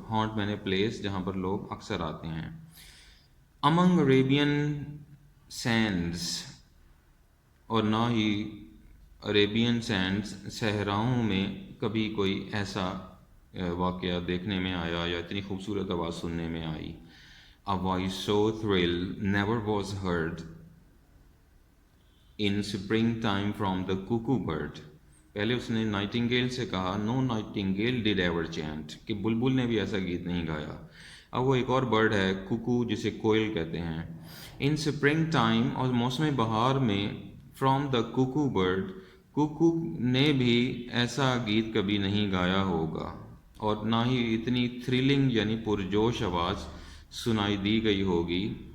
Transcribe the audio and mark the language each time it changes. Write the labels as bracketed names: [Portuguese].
[Hindi] Haunt मैंने place, जहाँ पर लोग अक्सर आते हैं. [English] among Arabian sands, [Hindi] और ना ही अरेबियन सैंड्स, सहराओं में कभी कोई ऐसा वाक़या देखने में आया या इतनी खूबसूरत आवाज़ सुनने में आई. [English] A voice so thrilled never was heard in springtime from the cuckoo bird. [Hindi] पहले उसने नाइटिंगेल से कहा, [English] no nightingale did ever chant, [Hindi] कि बुलबुल ने भी ऐसा गीत नहीं गाया. अब वो एक और बर्ड है, कुकू, जिसे कोयल कहते हैं. इन स्प्रिंग टाइम, और मौसम बहार में. [English] from the cuckoo bird, [Hindi] Kuku ने भी ऐसा गीत कभी नहीं गाया होगा, और ना ही इतनी थ्रिलिंग यानी पुरजोश आवाज़ सुनाई दी गई होगी.